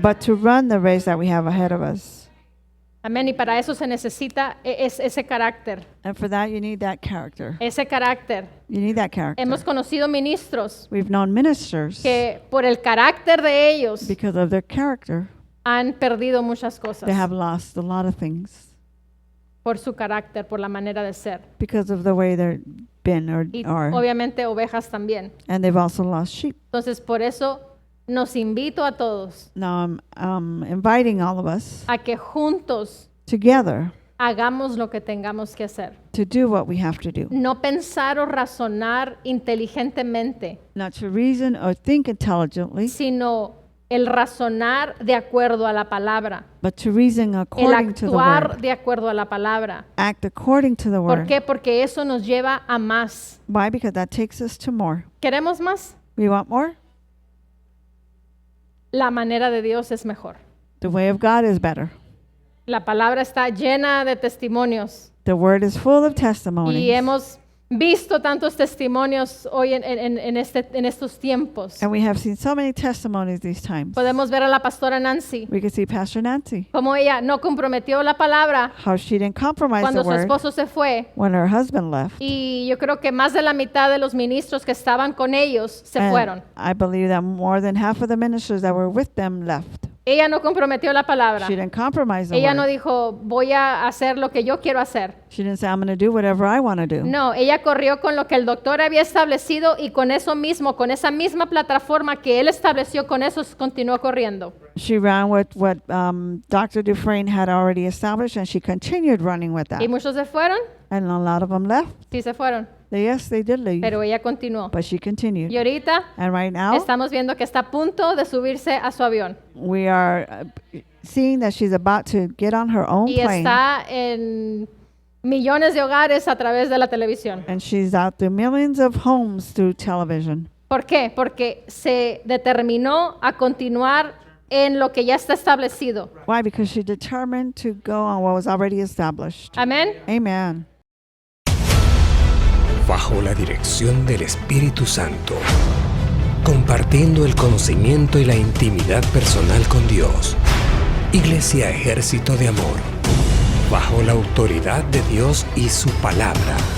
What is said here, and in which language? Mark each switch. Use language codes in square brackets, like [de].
[en] but to run the race that we have ahead of us. [es] Amén. Y para eso se necesita ese carácter. [en] And for that, you need that character. [es] Ese carácter. [en] You need that character. [es] Hemos conocido ministros [en] We've known ministers [es] que por el carácter de ellos [en] because of their character, [es] han perdido muchas cosas. [en] they have lost a lot of things [es] Por su carácter, por la manera de ser. [en] because of the way they're been or [es] Y [en] are. [es] obviamente ovejas también. [en] And they've also lost sheep. [es] Entonces, por eso nos invito a todos [en] Now I'm inviting all of us [es] a que juntos [en] together [es] hagamos lo que tengamos que hacer. [en] to do what we have to do. [es] No pensar o razonar inteligentemente, [en] Not to reason or think intelligently, [es] sino el razonar de acuerdo a la palabra, [en] but to reason [es] el [en] according to the [es] actuar [en] word. [es] de acuerdo a la palabra. [en] Act according to the [es] ¿Por [en] word. [es] qué? Porque eso nos lleva a más. [en] Why? Because that takes us to more. [es] ¿Queremos más? [en] We want more? [es] La manera de Dios es mejor. [en] The way of God is better. [es] La palabra está llena de testimonios [en] The word is full of [es] y [en] testimonies. [es] hemos visto tantos testimonios hoy en estos tiempos. [en] And we have seen so many testimonies these times. [es] Podemos ver a la pastora Nancy, [en] We can see Pastor Nancy, [es] como ella no comprometió la palabra [en] how she didn't compromise the [es] cuando su [en] word [es] esposo se fue. [en] when her husband left. [es] Y yo creo que más de la mitad de los ministros que estaban con ellos se [en] And [es] fueron. [en] I believe that more than half of the ministers that were with them left. [es] Ella no comprometió la palabra. [en] She didn't compromise the [es] Ella no [en] word. [es] dijo, voy a hacer lo que yo quiero hacer. [en] She didn't say, I'm going to do whatever I want to do. [es] No, ella corrió con lo que el doctor había establecido y con eso mismo, con esa misma plataforma que él estableció, con eso continuó corriendo. [en] She ran with what Dr. Dufresne had already established, and she continued running with that. [es] ¿Y muchos se fueron? [en] And a lot of them left. [es] Sí se fueron, [en] Yes, they did leave, [es] pero ella continuó. [en] but she continued. [es] Y ahorita [en] And right now, [es] estamos viendo que está a punto de subirse a su avión [en] we are seeing that she's about to get on her own [es] y [en] plane, [es] está en millones de hogares a través de la televisión. [en] and she's out to millions of homes through television. [es] ¿Por qué? Porque se determinó a continuar en lo que ya está establecido. [en] Why? Because she determined to go on what was already established. [es] Amén. [en] Amen. [es] Bajo la dirección del Espíritu Santo, compartiendo el conocimiento y la intimidad personal con Dios. Iglesia Ejército de Amor, bajo la autoridad de Dios y su palabra.